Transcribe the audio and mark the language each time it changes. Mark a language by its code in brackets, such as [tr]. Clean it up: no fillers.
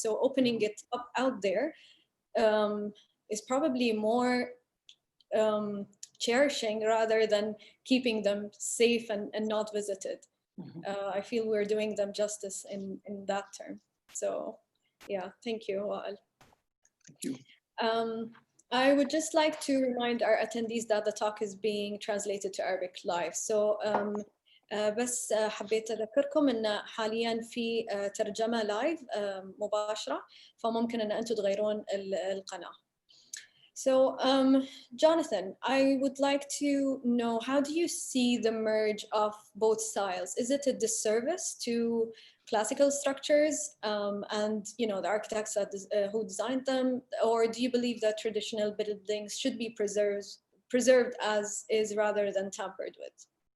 [en] So opening it up out there is probably more cherishing rather than keeping them safe and not visited. I feel we're doing them justice in that term. So yeah, thank you, Wael. Thank you. I would just like to remind our attendees that the talk is being translated to Arabic live. [ar] So بس حبيت أذكركم إن حاليا في ترجمة لايف مباشرة، فممكن إن أنتم تغيرون القناة. [en] So, Jonathan, I would like to know, how do you see the merge of both styles? Is it a disservice to classical structures and the architects who designed them, or do you believe that traditional buildings should be preserved as is rather than tampered with?